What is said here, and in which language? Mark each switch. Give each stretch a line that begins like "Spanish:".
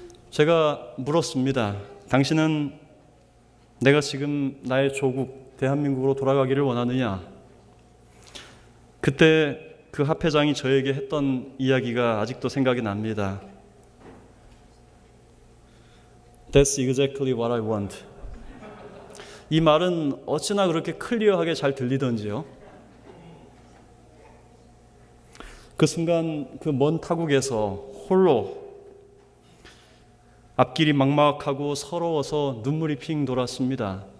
Korean: 제가 물었습니다. 당신은 내가 지금 나의 조국 대한민국으로 돌아가기를 원하느냐? 그때 그 합회장이 저에게 했던 이야기가 아직도 생각이 납니다.
English: That's exactly what I want.
Korean: 이 말은 어찌나 그렇게 클리어하게 잘 들리던지요. 그 순간 그 먼 타국에서 홀로 앞길이 막막하고 서러워서 눈물이 핑 돌았습니다.